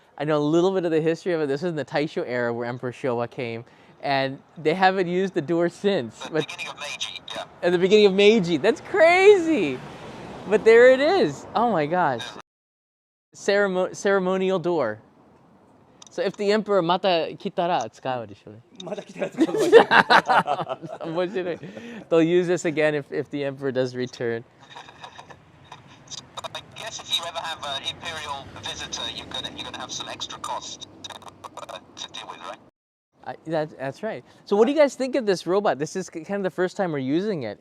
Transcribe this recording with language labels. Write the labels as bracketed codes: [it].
[en] I know a little bit of the history of it. This was in the Taisho era where Emperor Showa came, and they haven't used the door since. The But beginning of Meiji, yeah. at the beginning of Meiji, that's crazy. But there it is. Oh my gosh, ceremonial door. So if the emperor [ja] また来たら使うでしょうね。まだ来たら使うかもしれない。面白い。 [en] They'll use this again if the emperor does return. I guess if you ever have an imperial visitor, you're gonna have some extra cost to deal with, right? That's right. So what do you guys think of this robot? This is kind of the first time we're using it.